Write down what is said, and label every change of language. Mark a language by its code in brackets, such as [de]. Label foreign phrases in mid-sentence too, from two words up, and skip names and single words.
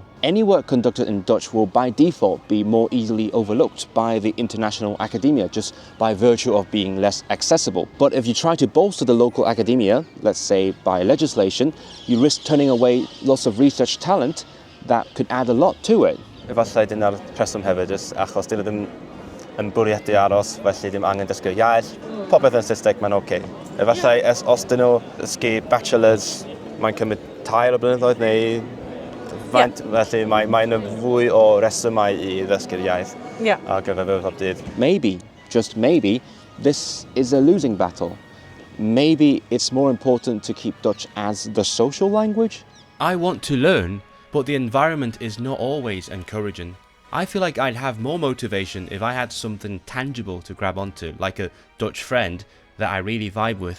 [en] Any work conducted in Dutch will by default be more easily overlooked by the international academia just by virtue of being less accessible. But if you try to bolster the local academia, let's say by legislation, you risk turning away lots of research talent that could add a lot to it. [cy] Efallai dyna'r rheswm hefyd, jyst achos dyn nhw ddim yn bwriadu aros, felly ddim angen dysgu iaith. Popeth yn Saesneg, mae'n oce. Efallai, os dyn nhw dysgu bachelors, mae'n cymryd 2 o blynyddoedd neu faint, felly mae'n fwy o resymau I ddysgu'r iaith ar gyfer fy bob dydd. [en] Maybe, just maybe, this is a losing battle. Maybe it's more important to keep Dutch as the social language. I want to learn, but the environment is not always encouraging. I feel like I'd have more motivation if I had something tangible to grab onto, like a Dutch friend that I really vibe with.